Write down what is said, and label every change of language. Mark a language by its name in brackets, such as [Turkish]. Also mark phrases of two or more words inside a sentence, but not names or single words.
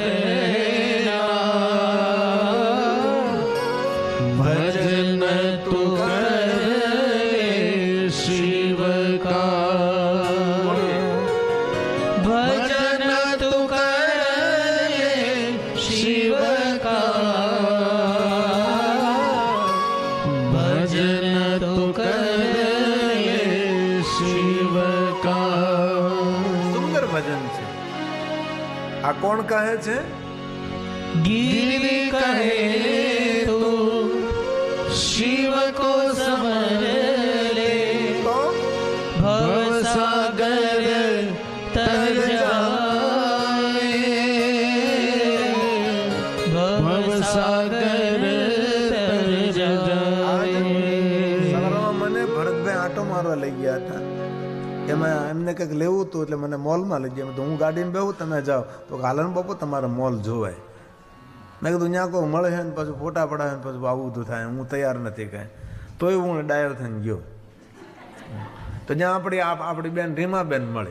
[Hindi] भजन तू करे शिव का, भजन तू करे शिव का, भजन तू करे शिव का. [Gujarati] સુંદર ભજન છે. આ કોણ કહે છે? [Hindi] गिरवी कहे तो शिव को समर ले, [Gujarati] તો [Hindi] भव सागर तर जाए, भव सागर तर जाए. [Gujarati] સવારમાં મને ભરતભાઈ આંટો મારવા લઈ ગયા હતા. એમાં એમને કંઈક લેવું હતું એટલે મને મોલમાં લઈ ગયા. તો હું ગાડીમાં બેહું, તમે જાઓ. તો હાલન બાપુ તમારે મોલ જોવાય. મેં કીધું ત્યાં કોઈ મળે છે ને પછી ફોટા પડાવે ને પછી આવું બધું થાય, હું તૈયાર નથી કાંઈ. તોય હું ડાયો થઈને ગયો. તો જ્યાં આપણી બેન રીમાબેન મળી.